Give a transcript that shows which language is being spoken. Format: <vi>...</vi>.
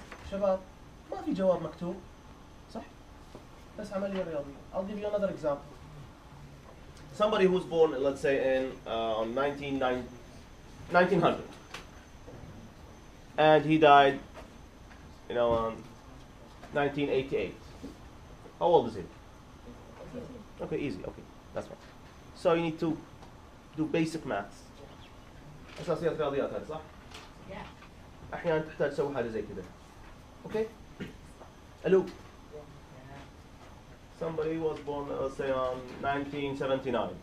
<ar>شباب ما في جواب مكتوب صح؟ بس عملية رياضية.</ar> <en>I'll give you another example. Somebody who's born, let's say, in on 1900, and he died, you know, on 1988. How old is he? Okay, easy. Okay, that's fine. So you need to do basic maths.</en> <ar>أساسيات رياضيات هذه صح؟ أحيانا تحتاج تسوي حاجة زي كذا.</ar> <en>Okay? Hello. Somebody was born, let's say, on 1979.</en>